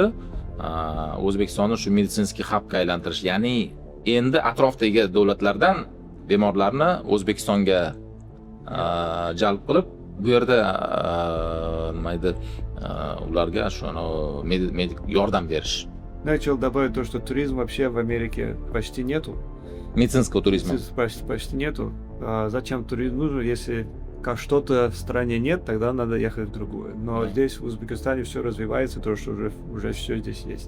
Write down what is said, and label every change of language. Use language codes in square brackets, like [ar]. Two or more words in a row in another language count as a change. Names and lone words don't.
[uz] O'zbekistonni shu meditsinskiy hubga aylantirish, ya'ni endi atrofdagi davlatlardan bemorlarni O'zbekistonga jalb qilib, bu yerda nima edi, ularga medik yordam berish. [ru] Начал добавить то, что туризм вообще в Америке почти нету. Медицинского туризма. Почти нету. Зачем туризм нужен, если как что-то в стране нет, тогда надо ехать в другую. Но здесь в Узбекистане все развивается, то, что уже все здесь есть.